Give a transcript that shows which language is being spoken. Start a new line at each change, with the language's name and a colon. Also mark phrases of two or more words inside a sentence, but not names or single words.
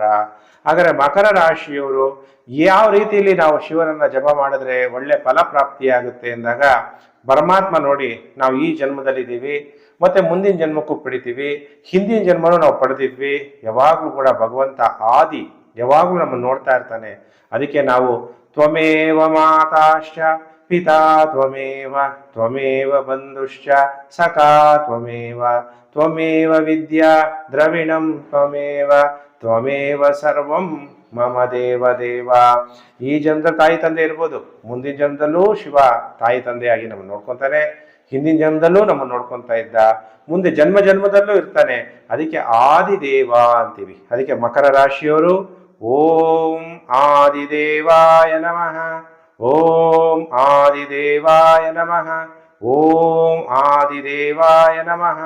Kannada: ಹಾಗಾದ್ರೆ ಮಕರ ರಾಶಿಯವರು ಯಾವ ರೀತಿಯಲ್ಲಿ ನಾವು ಶಿವನನ್ನ ಜಪ ಮಾಡಿದ್ರೆ ಒಳ್ಳೆ ಫಲ ಪ್ರಾಪ್ತಿಯಾಗುತ್ತೆ ಅಂದಾಗ, ಪರಮಾತ್ಮ ನೋಡಿ ನಾವು ಈ ಜನ್ಮದಲ್ಲಿದ್ದೀವಿ ಮತ್ತೆ ಮುಂದಿನ ಜನ್ಮಕ್ಕೂ ಪಡಿತೀವಿ, ಹಿಂದಿನ ಜನ್ಮನೂ ನಾವು ಪಡೆದಿದ್ವಿ. ಯಾವಾಗ್ಲೂ ಕೂಡ ಭಗವಂತ ಆದಿ ಯಾವಾಗ್ಲೂ ನಮ್ಮನ್ನು ನೋಡ್ತಾ ಇರ್ತಾನೆ. ಅದಕ್ಕೆ ನಾವು
Sanskrit: त्वमेव माताश्च पिता त्वमेव त्वमेव बन्धुश्च सखा त्वमेव त्वमेव विद्या द्रविणं त्वमेव त्वमेव सर्वं मम देव देव.
Kannada: ಈ ಜನ್ಮದಲ್ಲಿ ತಾಯಿ ತಂದೆ ಇರ್ಬೋದು, ಮುಂದಿನ ಜನ್ಮದಲ್ಲೂ ಶಿವ ತಾಯಿ ತಂದೆಯಾಗಿ ನಮ್ಮನ್ನು ನೋಡ್ಕೊತಾನೆ, ಹಿಂದಿನ ಜನ್ಮದಲ್ಲೂ ನಮ್ಮನ್ನು ನೋಡ್ಕೊತಾ ಇದ್ದ, ಮುಂದೆ ಜನ್ಮ ಜನ್ಮದಲ್ಲೂ ಇರ್ತಾನೆ. ಅದಕ್ಕೆ ಆದಿದೇವ ಅಂತೀವಿ. ಅದಕ್ಕೆ ಮಕರ ರಾಶಿಯವರು
Sanskrit: ओं आदिदेवाय नमः, ओं आदिदेवाय नमः, ओं आदिदेवाय नमः.